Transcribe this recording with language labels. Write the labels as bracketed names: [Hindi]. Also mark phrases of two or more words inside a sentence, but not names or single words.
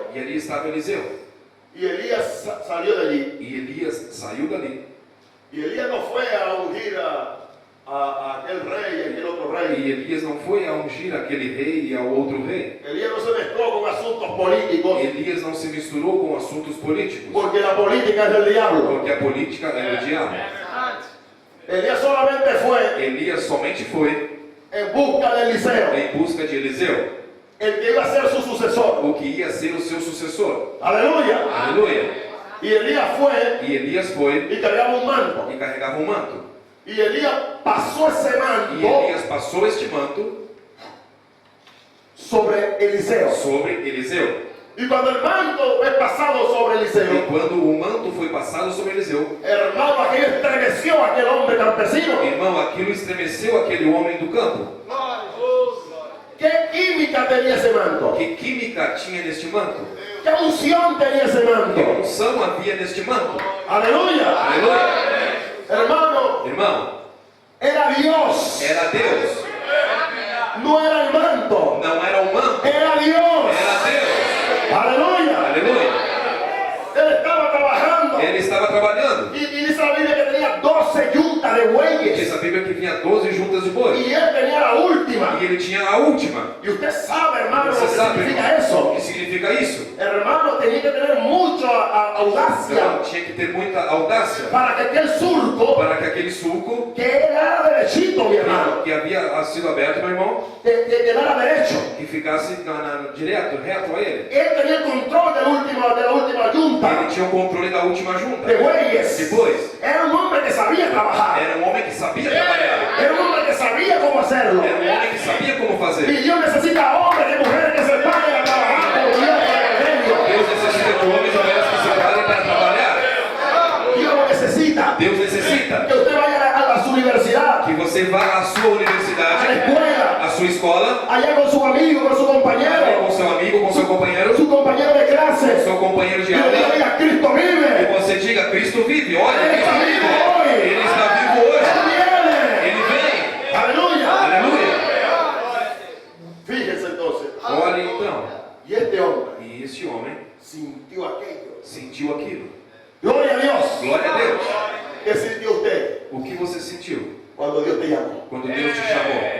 [Portuguese] E ali estava Eliseu. [Spanish] Y Elías salió de allí. [Portuguese] E Elias saiu dali. [Spanish] Y Elías no fue a ungir a aquel rey y aquel otro [Portuguese] E [Spanish] rey. [Portuguese] Elias não foi a ungir aquele rei e ao outro rei. [Spanish] Elías no se mezcló con asuntos políticos, [Portuguese] Elias não se misturou com assuntos políticos, [Spanish] porque la política es del diablo. [Portuguese] porque a política é do diabo. [Spanish] Elías solamente fue [Portuguese] Elias somente foi [Spanish] en busca de Eliseo, [Portuguese] em busca de Eliseu, [Spanish] el que iba a ser su sucesor. [Portuguese] o que ia ser o seu sucessor. [Spanish] Aleluya. [Portuguese] Aleluia. [Spanish] Y Elías fue [Portuguese] E Elias foi [Spanish] y cargaba un manto. [Portuguese] e carregava um manto. [Spanish] Y Elías pasó ese [Portuguese] E [Spanish] manto [Portuguese] Elias passou este manto [Spanish] sobre Eliseo. [Portuguese] sobre Eliseu. [Spanish] Y cuando el manto es pasado sobre [Portuguese] E [Spanish] Eliseo, [Portuguese] quando o manto foi passado sobre Eliseu, [Spanish] hermano, aquello estremeció a aquel hombre campesino. [Portuguese] irmão, aquilo estremeceu aquele homem do campo. [Spanish] ¿Qué química tenía ese manto? [Portuguese] Que química tinha neste manto? [Spanish] ¿Qué unción tenía ese [Portuguese] Que [Spanish] manto? [Portuguese] unção havia neste manto? [Spanish] Aleluya. [Portuguese] Aleluia. [Spanish] Hermano, [Portuguese] Irmão, [Spanish] era Dios. [Portuguese] era Deus. [Spanish] No era el manto. [Portuguese] Não era o manto, [Spanish] Era Dios. [Portuguese] era Deus. [Spanish] Aleluya. [Portuguese] Aleluia. [Spanish] Él estaba trabajando. [Portuguese] Ele estava trabalhando. [Spanish] Y dice la Biblia que tenía 12 yuntas de bueyes. [Portuguese] Diz a Bíblia que vinha 12 juntas de boi. [Spanish] Y él tenía la última. [Portuguese] E ele tinha a última. [Spanish] Y usted sabe, hermano, lo [Portuguese] Você [Spanish] que [Portuguese] sabe, [Spanish] significa [Portuguese] irmão, [Spanish] eso. [Portuguese] o que significa isso? [Spanish] Hermano, tenía que tener mucha audacia [Portuguese] Então, tinha que ter muita audácia [Spanish] para que aquel surco, [Portuguese] para que aquele sulco [Spanish] que era derechito, mi hermano, [Portuguese] que havia sido aberto, meu irmão, [Spanish] que quedara derecho. [Portuguese] que ficasse direto, reto a ele. [Spanish] Él tenía el control de la última yunta [Portuguese] Ele tinha o controle da última junta. [Spanish] de bueyes. [Portuguese] Depois, [Spanish] Era un hombre que sabía trabajar. [Portuguese] era um homem que sabia trabalhar. [Spanish] Era un hombre que sabía cómo hacerlo. [Portuguese] Era um homem que sabia como fazer. [Spanish] Y Dios necesita hombres y mujeres que se paren a trabajar por Dios para el evangelio. [Portuguese] Deus necessita de homens e mulheres que se preparem para trabalhar. [Spanish] Dios lo necesita. [Portuguese] Deus necessita [Spanish] Que usted vaya a su universidad, [Portuguese] que você vá à sua [Spanish] a la [Portuguese] universidade, [Spanish] escuela, [Portuguese] à sua escola, [Spanish] allá con su amigo, con su compañero, [Portuguese] com seu amigo, com seu companheiro, [Spanish] su compañero de clase. [Portuguese] seu companheiro de [Spanish] Y usted [Portuguese] aula, [Spanish] diga, Cristo [Portuguese] e [Spanish] vive. [Portuguese] você diga: Cristo vive, olha, Ele [Spanish] Cristo está vive. vivo hoy. [Portuguese] Ele está vivo [Spanish] Él [Portuguese] hoje. [Spanish] viene. [Portuguese] Ele vem. [Spanish] Aleluya. [Portuguese] Aleluia. [Spanish] Fíjense entonces. [Portuguese] Olha então. [Spanish] Y este hombre [Portuguese] E este homem [Spanish] sintió aquello. [Portuguese] sentiu aquilo. [Spanish] Gloria a Dios. [Portuguese] Glória a Deus. [Spanish] ¿Qué sintió usted [Portuguese] O que você sentiu [Spanish] cuando Dios te llamó? [Portuguese] quando Deus te chamou?